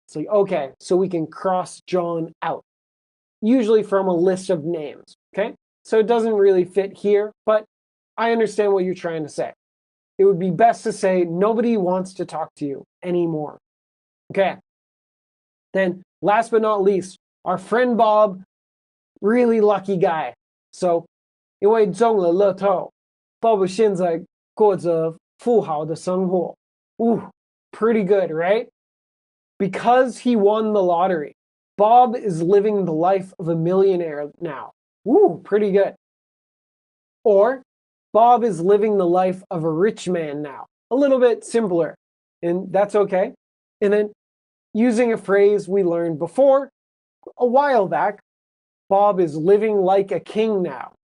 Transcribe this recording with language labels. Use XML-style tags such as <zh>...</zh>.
<en>It's like, okay, so we can cross John out, usually from a list of names, okay? So it doesn't really fit here, but I understand what you're trying to say. It would be best to say nobody wants to talk to you anymore. Okay. Then last but not least, our friend Bob, really lucky guy.</en> <zh>So 因为中了乐透 Bob 现在过着富豪的生活.</zh> <en>Ooh, pretty good, right? Because he won the lottery, Bob is living the life of a millionaire now. Ooh, pretty good. Or Bob is living the life of a rich man now. a little bit simpler, and that's okay. And then using a phrase we learned before a while back, Bob is living like a king now.</en>